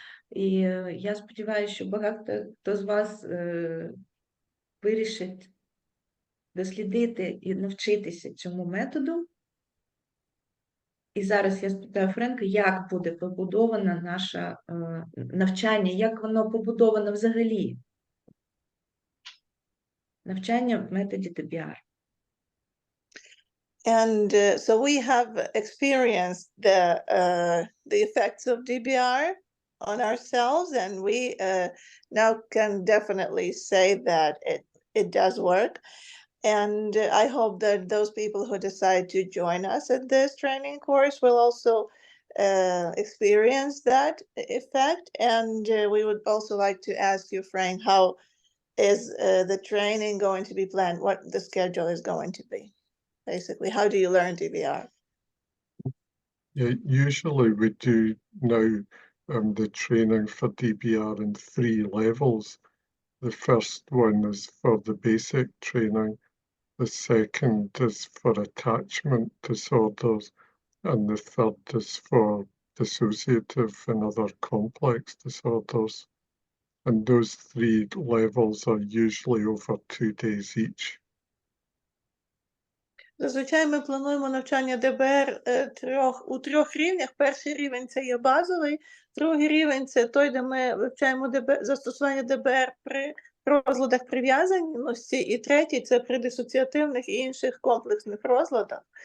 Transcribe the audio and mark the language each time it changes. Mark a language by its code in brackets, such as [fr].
[uk] І я сподіваюся, що багато хто з вас вирішить дослідити і навчитися цьому методу. І зараз я спитаю Френка, як буде побудовано наше навчання, як воно побудовано взагалі? Навчання в методі DBR. [en] And so we have experienced the effects of DBR on ourselves, and we now can definitely say that it does work. And I hope that those people who decide to join us at this training course will also experience that effect. And we would also like to ask you, Frank, how is the training going to be planned? What the schedule is going to be? Basically, how do you learn DBR? Yeah, usually we do now the training for DBR in 3 levels. The first one is for the basic training. The second is for attachment disorders, and the third is for dissociative and other complex disorders. And those 3 levels are usually over 2 days each. [uk] Зазвичай ми плануємо навчання ДБР у 3 рівнях. Перший рівень – це є базовий, другий рівень – це той, де ми вивчаємо застосування ДБР при розладах прив'язаності, і третій – це при дисоціативних і інших комплексних розладах.